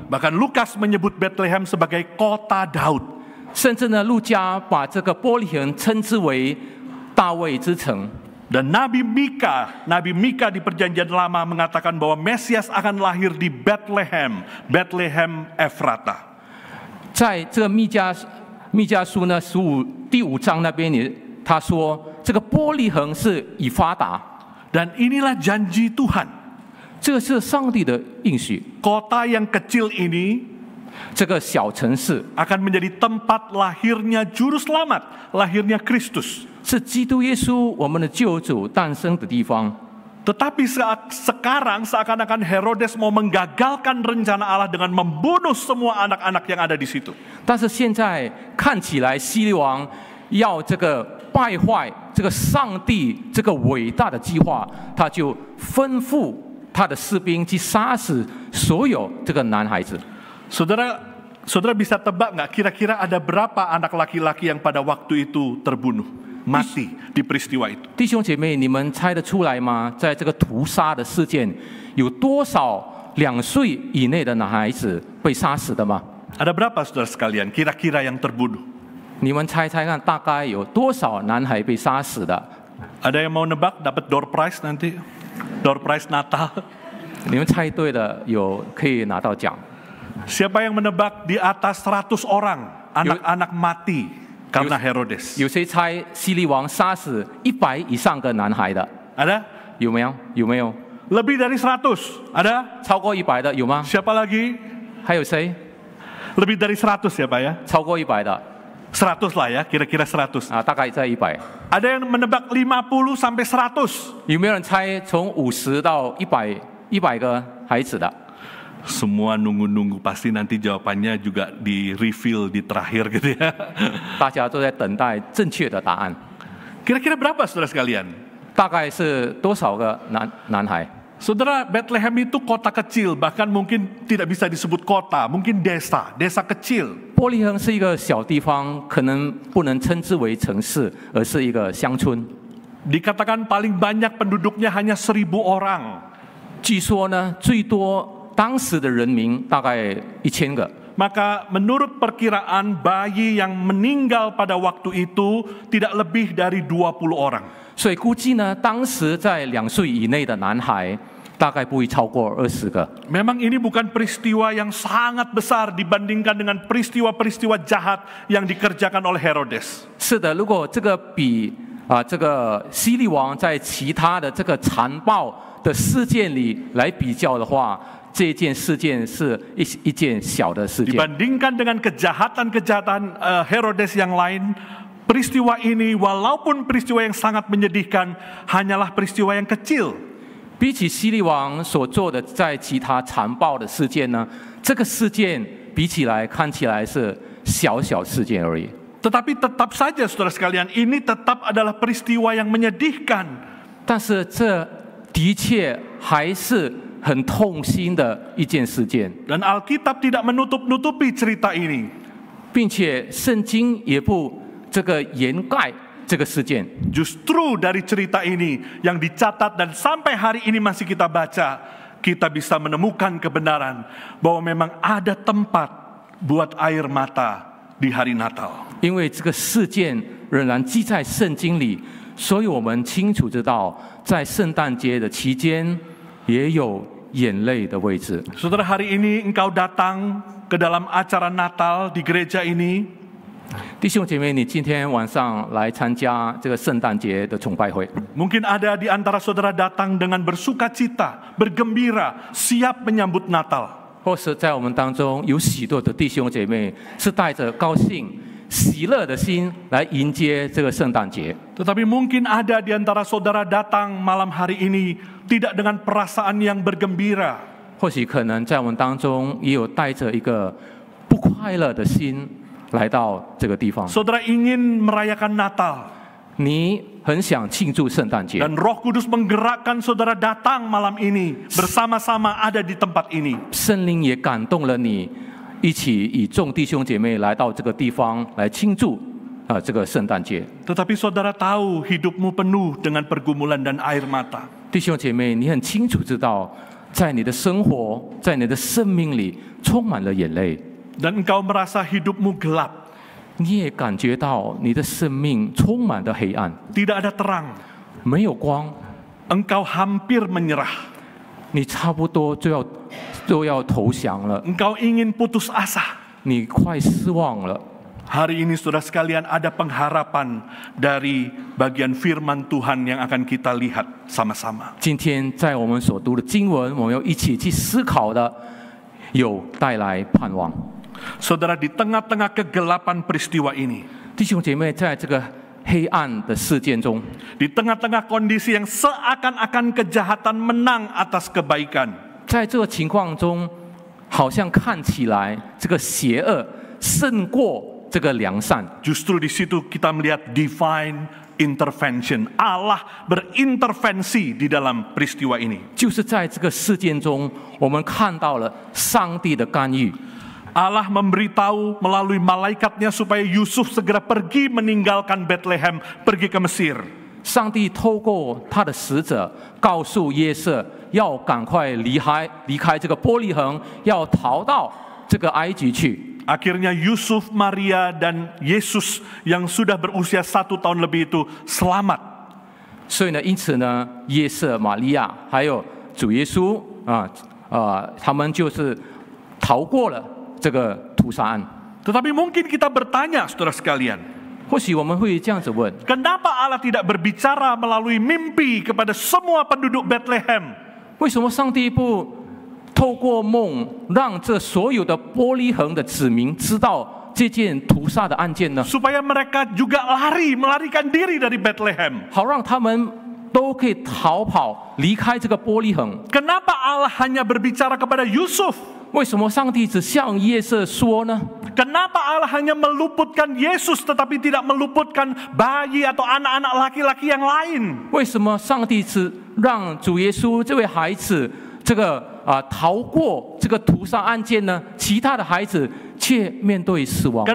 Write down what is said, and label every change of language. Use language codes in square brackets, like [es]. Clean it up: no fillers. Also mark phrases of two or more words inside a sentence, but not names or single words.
[id] Bahkan Lukas menyebut Bethlehem sebagai kota Daud. [zh] 甚至呢，路加把这个伯利恒称之为大卫之城。 [id] Dan Nabi Mika di Perjanjian Lama mengatakan bahwa Mesias akan lahir di Bethlehem, Bethlehem Efrata. [zh] 在这个密迦书呢第5章那边也他说，这个伯利恒是以法达。 [id] Dan inilah janji Tuhan. [zh] 这个是上帝的应许。 [id] Kota yang kecil ini [zh] 这个小城市 [id] akan menjadi tempat lahirnya juru selamat, lahirnya Kristus. [zh] 是基督耶稣我们的救主诞生的地方。 [id] Tetapi sekarang seakan-akan Herodes mau menggagalkan rencana Allah dengan membunuh semua anak-anak yang ada di situ. [zh] 但是现在看起来，希律王要这个败坏这个上帝这个伟大的计划，他就吩咐他的士兵去杀死所有这个男孩子。 [id] Saudara bisa tebak nggak kira-kira ada berapa anak laki-laki yang pada waktu itu terbunuh, mati di peristiwa itu? [zh] 弟兄姐妹，你们猜得出来吗？在这个屠杀的事件，有多少2岁以内的男孩子被杀死的吗？ [id] Ada berapa saudara sekalian kira-kira yang terbunuh? [zh] 你们猜猜看，大概有多少男孩被杀死的？ [id] Ada yang mau nebak dapat [en] door prize [id] nanti? [en] Door prize [id] Natal. [zh] 你们猜对的有可以拿到奖。 [id] Siapa yang menebak di atas 100 orang anak-anak mati karena Herodes? [zh] 有谁猜希律王杀死100以上个男孩的？ [id] Ada? [zh] 有没有？有没有？ [id] Lebih dari 100? Ada? [zh] 超过100的有吗？ [id] Siapa lagi? [zh] 还有谁？ [id] Lebih dari 100 ya Pak ya? [zh] 超过100的 [id] 100 lah ya, kira-kira 100. [zh] 啊，大概在100。 [id] Ada yang menebak 50 sampai 100? [zh] 有没有人猜从50到100个孩子的？ [id] Semua nunggu-nunggu, pasti nanti jawabannya juga di reveal di terakhir gitu ya. [zh] 大家都在等待正确的答案。 [id] Kira-kira berapa saudara sekalian? [zh] 大概是多少个男孩？ [id] Saudara, Bethlehem itu kota kecil, bahkan mungkin tidak bisa disebut kota, mungkin desa kecil. [zh] 伯利恒是一个小地方，可能不能称之为城市，而是一个乡村。 [id] Dikatakan paling banyak penduduknya hanya 1000 orang. [zh] 据说呢，最多当时的人民大概1000个。 [id] Maka menurut perkiraan bayi yang meninggal pada waktu itu tidak lebih dari 20 orang. [zh] 所以估计呢，当时在2岁以内的男孩大概不会超过20个。 [id] Memang ini bukan peristiwa yang sangat besar dibandingkan dengan peristiwa-peristiwa jahat yang dikerjakan oleh Herodes. [zh] 是的，如果这个比这个希律王在其他的这个残暴的事件里来比较的话，这件事件是一件小的事件。 [id] Dibandingkan dengan kejahatan-kejahatan Herodes yang lain, peristiwa ini walaupun peristiwa yang sangat menyedihkan, hanyalah peristiwa yang kecil. [zh] 比起希律王所做的在其他残暴的事件呢，这个事件比起来看起来是小事件而已。 [id] Tetapi tetap saja saudara sekalian, ini tetap adalah peristiwa yang menyedihkan. [zh] 但是这的确还是很痛心的一件事件， [id] Dan Alkitab tidak menutup-nutupi cerita ini. [zh] 并且圣经也不这个掩盖这个事件。 [id] Justru dari cerita ini yang dicatat dan sampai hari ini masih kita baca, kita bisa menemukan kebenaran bahwa memang ada tempat buat air mata di hari Natal. [zh] 因为这个事件仍然记在圣经里，所以我们清楚知道，在圣诞节的期间也有眼泪的位置。 [id] Saudara, hari ini engkau datang ke dalam acara Natal di gereja ini. [zh] 弟兄姐妹，你今天晚上来参加这个圣诞节的崇拜会， [id] Mungkin ada di antara saudara datang dengan bersukacita, bergembira, siap menyambut Natal. [zh] 或是在我们当中有许多的弟兄姐妹是带着高兴、喜乐的心来迎接这个圣诞节。 [id] Tetapi mungkin ada di antara saudara datang malam hari ini tidak dengan perasaan yang bergembira. [zh] 或许可能在我们当中也有带着一个不快乐的心来到这个地方。 [id] Saudara ingin merayakan Natal. [zh] 你很想庆祝圣诞节， [id] Dan Roh Kudus menggerakkan saudara datang malam ini bersama-sama ada di tempat ini. [zh] 圣灵也感动了你，一起与众弟兄姐妹来到这个地方来庆祝这个圣诞节。 [id] Tetapi saudara tahu hidupmu penuh dengan pergumulan dan air mata. [zh] 弟兄姐妹，你很清楚知道，在你的生活，在你的生命里充满了眼泪， [id] Dan engkau merasa hidupmu gelap. [zh] 你也感觉到你的生命充满了黑暗， [id] Tidak ada terang. [zh] 没有光， [id] Engkau hampir menyerah. [zh] 你差不多就要投降了， [id] Engkau ingin putus asa. [zh] 你快失望了。 [id] Hari ini saudara sekalian ada pengharapan dari bagian firman Tuhan yang akan kita lihat sama-sama. [zh] 今天在我们所读的经文，我们要一起去思考的，有带来盼望。 [id] Saudara, di tengah-tengah kegelapan peristiwa ini, [zh] 弟兄姐妹，在这个黑暗的事件中， [id] di tengah-tengah kondisi yang seakan-akan kejahatan menang atas kebaikan, [zh] 在这个情况中，好像看起来这个邪恶胜过这个良善。 [id] justru di situ kita melihat [en] divine intervention. [id] Allah berintervensi di dalam peristiwa ini. [zh] 就是在这个事件中，我们看到了上帝的干预。 [id] Allah memberitahu melalui malaikatnya supaya Yusuf segera pergi meninggalkan Bethlehem, pergi ke Mesir. [zh] 上帝透过他的使者告诉约瑟，要赶快离开这个伯利恒，要逃到这个埃及去。 [id] Akhirnya Yusuf, Maria, dan Yesus yang sudah berusia 1 tahun lebih itu selamat. [zh] 所以呢，因此呢，约瑟、玛利亚还有主耶稣他们就是逃过了这个屠杀案。 [id] Tetapi mungkin kita bertanya, saudara sekalian, [zh] 或许我们会这样子问： [id] kenapa Allah tidak berbicara melalui mimpi kepada semua penduduk Bethlehem? [zh] 为什么上帝不透过梦，让这所有的伯利恒的子民知道这件屠杀的案件呢？ [id] Supaya mereka juga melarikan diri dari Bethlehem. [zh] 好让他们都可以逃跑离开这个伯利恒。 [id] Kenapa Allah hanya berbicara kepada Yusuf? [zh] 为什么上帝只向约瑟说呢？ [id] Kenapa Allah hanya meluputkan Yesus tetapi tidak meluputkan bayi atau anak-anak laki-laki yang lain? [zh] 为什么上帝只让主耶稣这位孩子逃过这个屠杀案件呢？其他的孩子却面对死亡呢？